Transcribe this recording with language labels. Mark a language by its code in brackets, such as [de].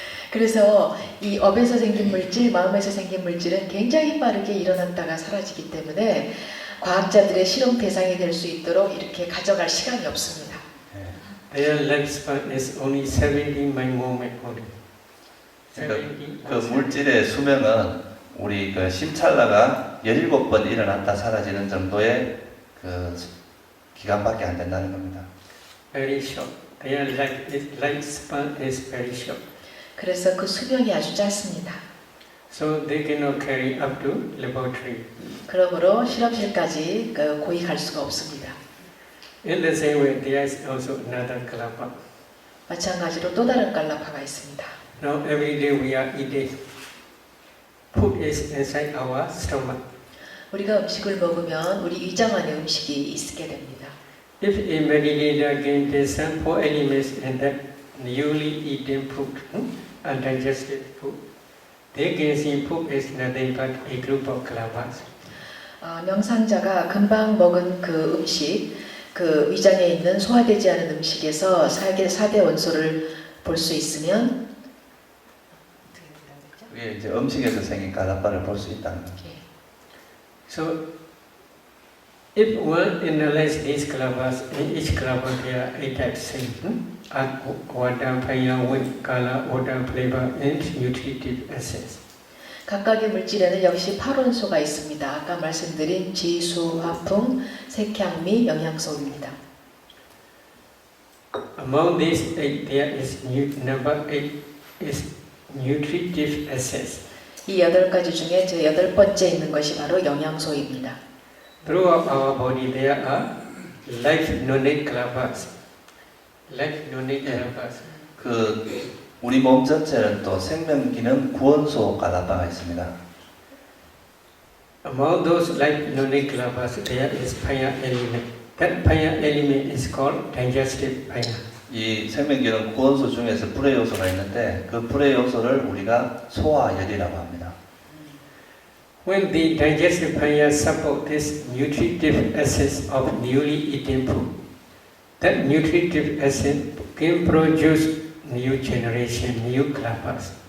[ko] 그래서 이 업에서 생긴 물질, 마음에서 생긴 물질은 굉장히 빠르게 일어났다가 사라지기 때문에 과학자들의 실험 대상이 될 수 있도록 이렇게 가져갈 시간이 없습니다. [en] Their lifespan is only 70 micromoment only. [ko] 그 물질의 수명은 우리 그 심찰나가 17번 일어났다 사라지는 정도의 그 기간밖에 안 된다는 겁니다. [en] Very short. their lifespan is very short. [ko] 그래서 그 수명이 아주 짧습니다. [en] So they cannot carry up to laboratory. [ko] 그러므로 실험실까지 고이 갈 수가 없습니다. [en] In the same way, there is also another kalapa. [ko] 마찬가지로 또 다른 깔라파가 있습니다. [en] Now every day we are eating. Food is inside our stomach. [ko] 우리가 음식을 먹으면 우리 위장 안에 음식이 있게 됩니다. [en] If a meditator can discern four elements in that newly eaten food, undigested food, they can see food is nothing but a group of kalapas. [ko] 명상자가 금방 먹은 그 음식, 그 위장에 있는 소화되지 않은 음식에서 4대 원소를 볼 수 있으면 그게 이제 음식에서 생긴 갈라파를 볼 수 있다는 거죠. [en] So, if one analyzes these kalapas, in each kalapa there are 8 types same. Water, fire, wind, color, odor, flavor, and nutritive essence. [ko] 각각의 물질에는 역시 8원소가 있습니다. 아까 말씀드린 지수, 화풍, 색향미, 영양소입니다. [en] Among these 8, there is number 8 is nutritive essence. [ko] 이 8가지 중에 제 8번째 있는 것이 바로 영양소입니다. [en] Throughout our body there are life-donate kalapas. Life-donate kalapas. [ko] 우리 몸 전체는 또 생명기능 구원소 갈라파가 있습니다. [en] Among those life-donate kalapas, there is fire element. That fire element is called digestive fire. [ko] 이 생명기능 구원소 중에서 불의 요소가 있는데 그 불의 요소를 우리가 소화열이라고 합니다. [en] When the digestive fire supports this nutritive essence of newly eaten food, that nutritive essence can produce new generation, new kalapas.